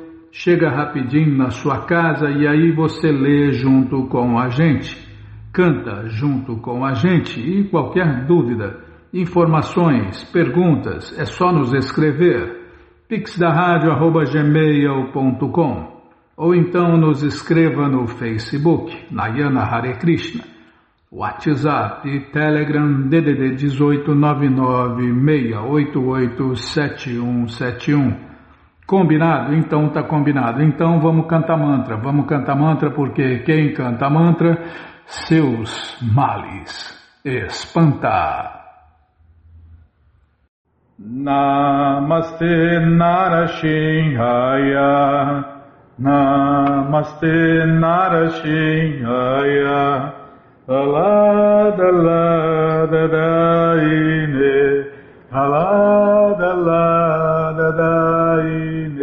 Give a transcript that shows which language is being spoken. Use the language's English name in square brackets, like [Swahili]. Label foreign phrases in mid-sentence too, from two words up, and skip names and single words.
[Portuguese] Chega rapidinho na sua casa e aí você lê junto com a gente, canta junto com a gente e qualquer dúvida, informações, perguntas, é só nos escrever pixdaradio@gmail.com ou então nos escreva no Facebook, [Sanskrit] Nayana Hare Krishna, [Portuguese] WhatsApp e Telegram DDD 18 99 688 7171. Combinado? Então tá combinado. Então vamos cantar mantra, porque quem canta mantra, seus males espanta. [Sanskrit] Namaste Narashinhaya, Namaste Narashinhaya, Alada Lada Daine, Alada Lada Daine.